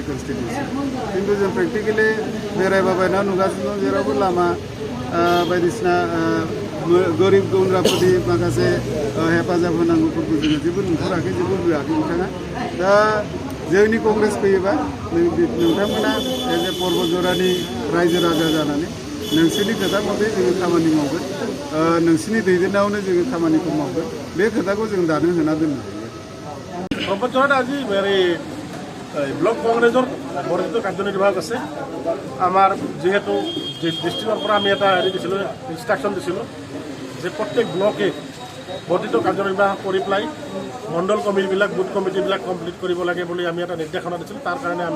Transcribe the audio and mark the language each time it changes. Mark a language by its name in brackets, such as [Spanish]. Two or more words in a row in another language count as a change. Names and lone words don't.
[Bodo] कन्स्टिट्युन्सि खिन्थु जों प्रेक्टिकेलि बेरायबायना नुगासिनो दं जेरावबो लामा बायदिसिना गोरिब गुन्द्राफोरनि माखासे हेफाजाब होनांगौफोरखौ जोङो जेबो नुथाराखै जेबो होआखै बिथाङा दा जोंनि कंग्रेस फैयोबा नोंथांमोना [English] as a [Bodo] पर्बजरानि रायजो राजा जानानै नोंसोरनि खोथा मथे जोङो खामानि मावगोन नोंसोरनि दैदेननायावनो जोङो खामानिखौ मावगोन बे खोथाखौ जों दानो होना दोननो हायो [Assamese] पर्बজরাত আজি ব্লক কংগ্রেসের বর্ধিত কার্যনির্বাহক আছে আমার যেহেতু ডিস্ট্রিক্টর পৰা আমি এটা হেৰি দিছিলোঁ ইনষ্ট্ৰাকশ্যন দিছিলোঁ যে প্ৰত্যেক ব্লকে বৰ্ধিত কাৰ্যনিৰ্বাহ কৰি পেলাই মণ্ডল কমিটিবিলাক বুথ কমিটিবিলাক কমপ্লিট কৰিব লাগে বুলি আমি এটা নিৰ্দেশনা দিছিলোঁ তাৰ কাৰণে আমি